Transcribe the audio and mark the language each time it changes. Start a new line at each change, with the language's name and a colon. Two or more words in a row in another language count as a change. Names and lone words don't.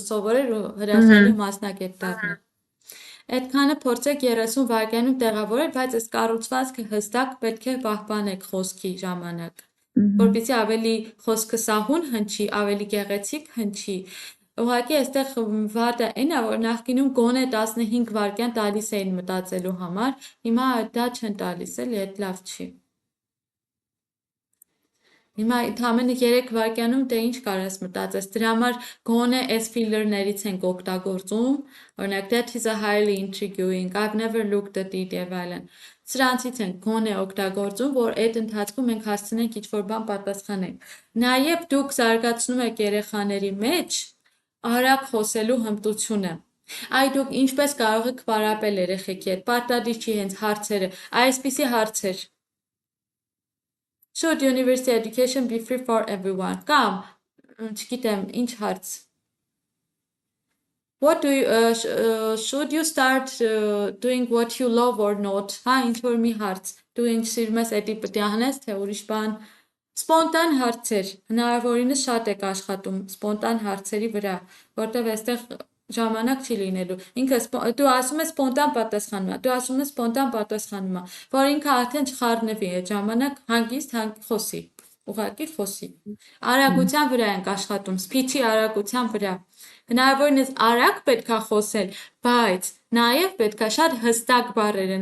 Armenian: սովորել ու հրաշալի մասնագետ դառնալ։ Այդքանը փորձեք 30 վայրկյանում տեղավորել, բայց այս կառուցվածքը հստակ պետք է պահպանեք խոսքի ժամանակ, որպեսզի ավելի խոսքը սահուն հնչի, ավելի գեղեցիկ հնչի։ Ուղղակի այստեղ վատը այն է, որ նախկինում գոնե 15 վայրկյան տալիս էին մտածելու համար, հիմա դա չեն տալիս, էլի այդ լավ չի։ Հիմա ընդամենը 3 վայրկյանում դե ինչ կարաս մտածես, դրա համար գոնե այս ֆիլերներից ենք օգտագործում, օրինակ that
English: is a highly intriguing, I've never looked at it
Armenian: եւ այլն։ Սրանցից ենք գոնե օգտագործում, որ այդ ընթացքում մենք հասցնենք ինչ-որ բան պատասխանենք։ Նաև դուք զարգացնում եք երեխաների մեջ արագ խոսելու հմտությունը։ Այ դուք ինչպես կարող եք պարապել երեխեքի հետ, պարտադիր չի հենց հարցերը, այսպիսի հարցեր։
English: Should university education be free for everyone?
Armenian: Կամ, չգիտեմ, ինչ հարց։
English: What do you should you start doing what you love or not?
Armenian: Հա, ինչ որ մի հարց, դու ինչ սիրում ես, էդի պետք է անես, թե ուրիշ բան։ Սպոնտան հարցեր, հնարավորինս շատ եք աշխատում սպոնտան հարցերի վրա, որտեղ այստեղ ժամանակ չի լինելու։ Ինքը դու ասում ես սպոնտան պատասխանումա, դու ասում ես սպոնտան պատասխանումա, որ ինքը արդեն չխառնվի այդ ժամանակ հանգիստ խոսի, ուղղակի խոսի։ Արագության վրա ենք աշխատում, speech-ի արագության վրա։ Հնարավորինս արագ պետք է խոսել, բայց նաև պետք է շատ հստակ բառերը